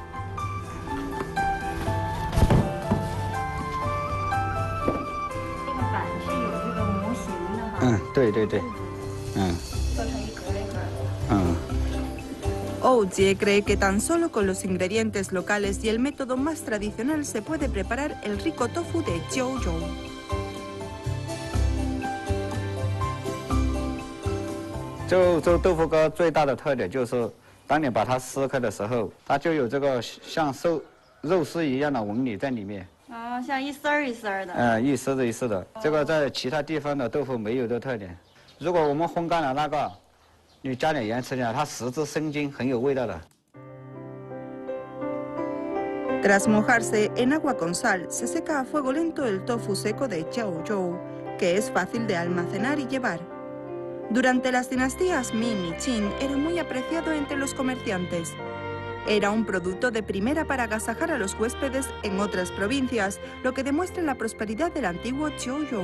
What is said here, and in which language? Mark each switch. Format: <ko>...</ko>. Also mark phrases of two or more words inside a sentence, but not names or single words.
<es>Oujie cree que tan solo con los ingredientes locales y el método más tradicional se puede preparar el rico tofu de Jiuzhou.</es> <zh>Jiuzhou 豆腐糕最大的特点就是，当你把它撕开的时候，它就有这个像肉丝一样的纹理在里面。啊，像一丝儿一丝儿的。一丝的一丝的，这个在其他地方的豆腐没有的特点。如果我们烘干了那个，你加点盐吃点，它十字生津，很有味道的。</zh> <es>Tras mojarse en agua con sal, se seca a fuego lento el tofu seco de Jiuzhou, que es fácil de almacenar y llevar. Durante las dinastías Ming y Qin era muy apreciado entre los comerciantes. Era un producto de primera para agasajar a los huéspedes en otras provincias, lo que demuestra la prosperidad del antiguo Jiuzhou.</es>